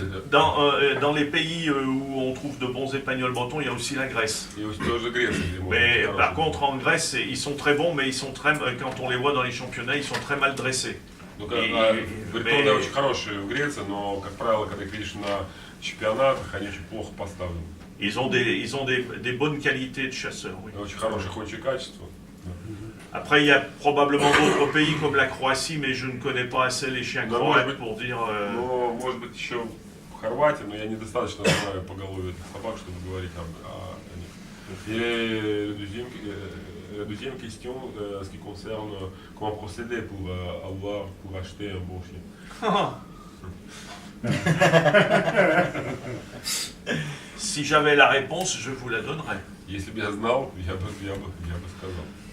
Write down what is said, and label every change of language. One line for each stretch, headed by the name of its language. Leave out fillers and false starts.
French: Dans les pays où on trouve de bons épagnols bretons, il y a aussi la Grèce. Mais par contre, en Grèce, ils sont très bons, mais quand on les voit dans les championnats, ils sont très mal dressés.
Russian: Бретоны очень хорошие в Греции, но, как правило, когда их видишь на чемпионатах, они очень плохо поставлены.
French: Ils ont des bonnes qualités de chasseurs. Oui.
Russian: Очень хорошие ходячие качества.
French: Après, il y a probablement d'autres pays comme la Croatie, mais je ne connais pas assez les chiens croates pour dire...
Russian: Может быть, еще Хорватия, но я недостаточно знаю поголовье этих собак, чтобы говорить о них.
French: Et la deuxième question, ce qui concerne comment procéder pour acheter un bon chien. Si j'avais la réponse, je vous la donnerais.
Russian: Если бы я знал, я бы сказал.